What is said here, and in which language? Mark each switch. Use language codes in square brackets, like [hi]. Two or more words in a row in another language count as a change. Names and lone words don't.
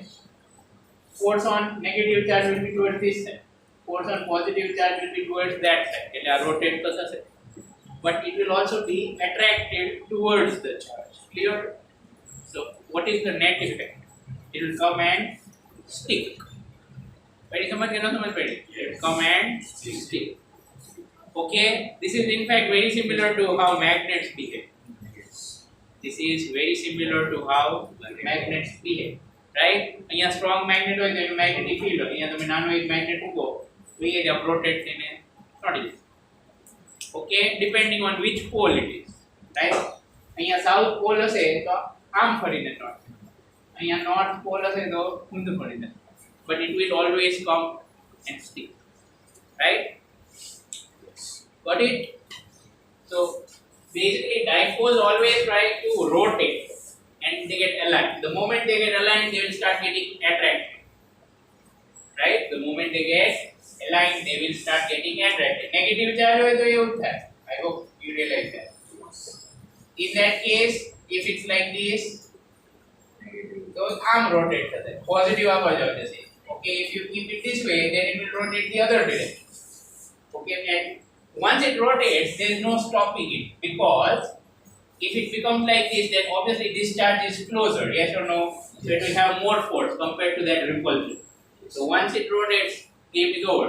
[en] Force on negative charge will be towards this side. Force on positive charge will be towards that side. It will rotate the side. But it will also be attracted towards the charge. Clear? So, what is the net effect? It will come and stick. Very [hi] समझ गए ना समझ पड़ी? [en] It will come and stick. Okay? This is in fact very similar to how magnets behave. This is very similar to how magnets behave. [gu] right? અહીંયા [en] strong magnet [gu] હોય તો એનું [en] magnetic field [gu] હોય. અહીંયા તમે નાનો એક magnet મૂકો તો એ જ rotate થઈને ચોંટી જશે. [en] Okay, depending on which pole it is, right? [gu] અહીંયા [en] south pole [gu] હશે તો આમ ફરીને ચોંટશે. અહીંયા [en] north pole [gu] હશે તો ઊંધું ફરીને. [en] But it will always come and stick, right? Got it? So basically dipoles always try to rotate and they get aligned. The moment they get aligned, they will start getting attracted, right? The moment they get aligned, they will start getting attracted. Negative charge [gu] હોય તો એવું થાય. [en] I hope you realize that. In that case, if it's like this, so arm rotate થશે. [gu] Positive આ બાજુ જશે. [en] Okay, if you keep it this way, then it will rotate the other direction. Okay, and once it rotates, there is no stopping it, because if it becomes like this, then obviously this charge is closer, yes or no? So it will have more force compared to that repulsion. So once it rotates, game is over.